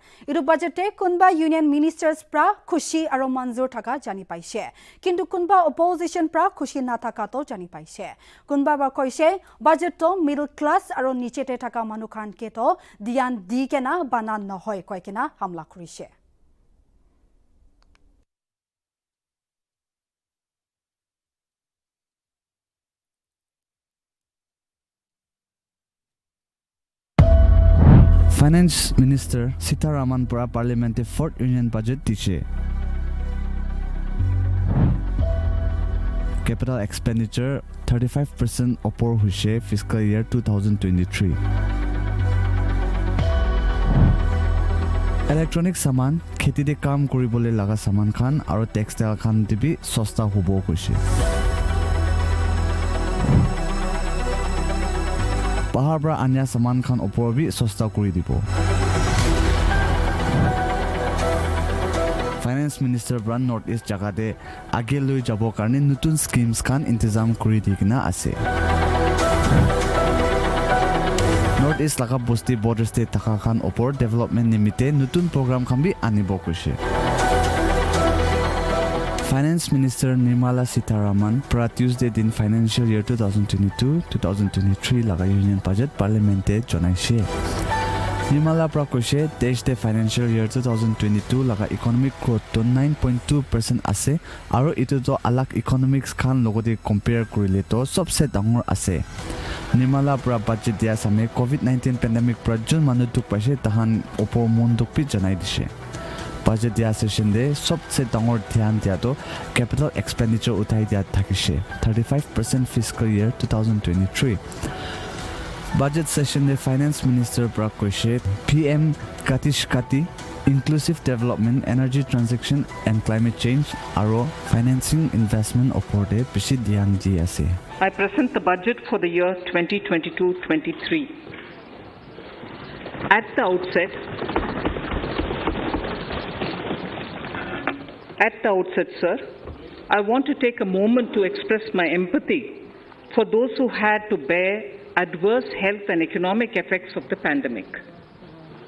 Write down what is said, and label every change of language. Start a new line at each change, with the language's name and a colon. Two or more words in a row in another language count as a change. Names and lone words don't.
Naga Pidgin: Iru budgete kunba Union Ministers pra khushi aro manzur thaka jani paise. Kintu kunba opposition pra khushi na thaka to jani paise. Kunba ba koise budget to middle class aro nichete thaka manu khan ke to diyan di kena bana nohoy koi kena hamla kurise.
English: Finance Minister
Naga Pidgin: Sitharaman para
English: Parliamentary 4th Union Budget
Naga Pidgin: tiche.
English: Capital expenditure
Naga Pidgin: 35% opor huise
English: fiscal year 2023.
Naga Pidgin: Electronic saman kheti de kam koribole laga saman khan aro textile khan dibi sosta hobo hoise. Bahar pra anya saman khan opor bi sosta kori dibo.
English: Finance Minister
Naga Pidgin: Brand North East jagade age loi jabo karne nutun schemes khan intizam kori dikna ase. North East laga bosti border state taka khan opor development nimite nutun program khan bi anibo koise.
English: Finance Minister
Naga Pidgin: Nirmala Sitharaman pra Tuesday din
English: financial year 2022-2023
Naga Pidgin: laga
English: Union Budget
Naga Pidgin: Parliamente jonaise. Nirmala pra koise desh de
English: financial year 2022
Naga Pidgin: laga
English: economic growth
Naga Pidgin: to 9.2% ase aro itu to alak economics khan logode compare korile to sobse dangor ase. Nirmala pra budget dia same COVID-19 pandemic pra jun manu duk paise tahan opor mon duk pi janai dise. Budget dia session de sobse dangor dhyan dia to
English: capital expenditure
Naga Pidgin: uthai dia thakise 35%
English: fiscal year 2023.
Naga Pidgin: Budget session de
English: Finance Minister
Naga Pidgin: pra koise PM Kati
English: inclusive development, energy transition and climate change
Naga Pidgin: aro
English: financing investment
Naga Pidgin: opor de bishi dhyan di ase.
English: I present the budget for the year 2022-23. At the outset, sir, I want to take a moment to express my empathy for those who had to bear adverse health and economic effects of the pandemic.